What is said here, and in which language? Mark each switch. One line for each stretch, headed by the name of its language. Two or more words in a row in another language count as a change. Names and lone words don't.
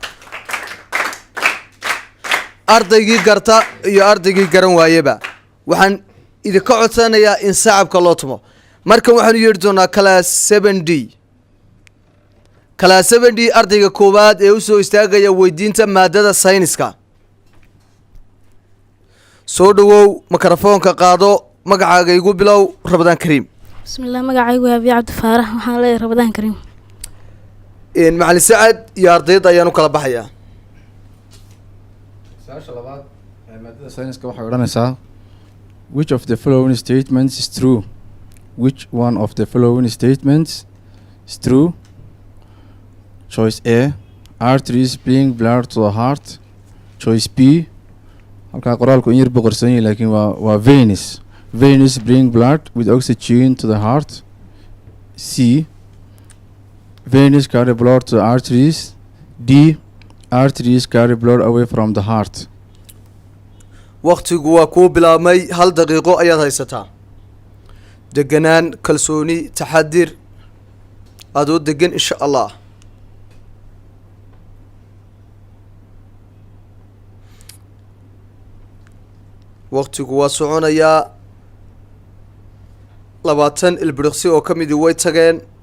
Somali: ardaygii garta iyo ardaygii garan waayeba waxaan idinka codsanayaa in saxabka loo tumo markan waxaanu yeedhi doonaa class 7d class 7d ardayga koowaad ee usoo istaagaya weydiinta maadada sayniska soo dhawow makarafoonka qaado magacaaga igu bilow
Arabic: رمضان كريم بسم الله مقعي وابي عبد الفارح وحان لي رمضان كريم
Somali: macali sacad iyo ardayda ayaan u kala baxayaa Su'aasha labaad ee maadada sayniska waxay odhanaysaa
English: which of the following statements is true? Which one of the following statements is true? Choice A. Arteries bring blood to the heart. Choice B.
Somali: halkaa qoraalku in yar buu qorsan yahay laakiin waa veins.
English: Veins bring blood with oxygen to the heart. C. Veins carry blood to the arteries. D. Arteries carry blood away from the heart.
Somali: waqtigu waa kuu bilaabmay hal daqiiqo ayaad haysataa deganaan kalsooni taxadir adoo degan
Arabic: إن شاء الله
Somali: waqtigu waa soconayaa 20 ilbiriqsi oo ka midii way tageen